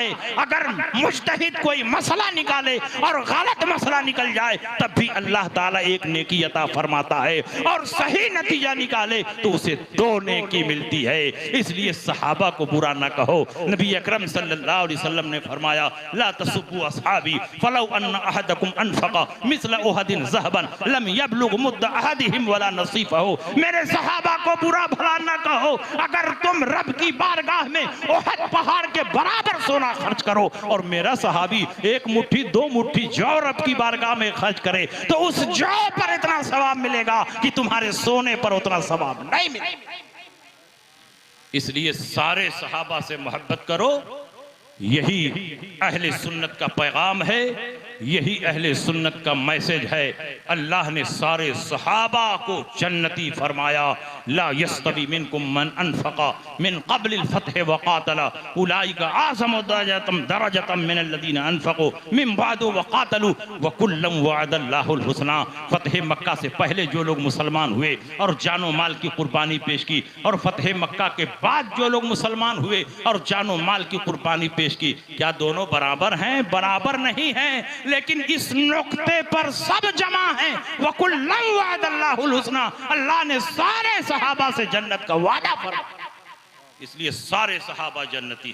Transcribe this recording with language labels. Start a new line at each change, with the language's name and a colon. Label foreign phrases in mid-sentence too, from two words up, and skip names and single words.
Hindi: अगर मुज्तहिद कोई मसला निकाले और गलत मसला निकल जाए तब भी अल्लाह ताला एक नेकी अता फरमाता है और सही नतीजा निकाले तो उसे 2 नेकी मिलती है। इसलिए सहाबा को बुरा ना कहो। नबी अकरम सल्लल्लाहु अलैहि वसल्लम ने फरमाया,
Arabic: لا تسبوا أصحابي فلو أن أحدكم أنفق مثل أحد ذهبا لم يبلغ مد أحدهم ولا نصيفه.
Hindi: मेरे सहाबा को बुरा भला ना कहो। अगर तुम रब की बारगाह में उहद पहाड़ के बराबर सोना खर्च करो और मेरा सहाबी 1 मुट्ठी 2 मुट्ठी जौ रब की बारगाह में खर्च करे तो उस जौ पर इतना सवाब मिलेगा कि तुम्हारे सोने पर उतना सवाब नहीं मिलेगा। इसलिए सारे सहाबा से मोहब्बत करो, यही अहले सुन्नत का पैगाम है। यही अहले सुन्नत का मैसेज है। अल्लाह ने सारे सहाबा को जन्नती फरमाया।
Arabic: لا يستوي منكم من أنفق من قبل الفتح وقاتل أولئك أعظم درجة من الذين أنفقوا من بعد وقاتلوا وكلا وعد الله الحسنى.
Hindi: फ़त्ह मक्का से पहले जो लोग मुसलमान हुए और जानो माल की कुर्बानी पेश की, और फ़त्ह मक्का के बाद जो लोग मुसलमान हुए और जानो माल की कुर्बानी पेश की, क्या दोनों बराबर हैं? बराबर नहीं हैं, लेकिन इस नुक्ते पर सब जमा है।
Arabic: وكلا وعد الله الحسنى,
Hindi: अल्लाह ने सारे सहाबा से जन्नत का वादा फरमाया, इसलिए सारे सहाबा जन्नती।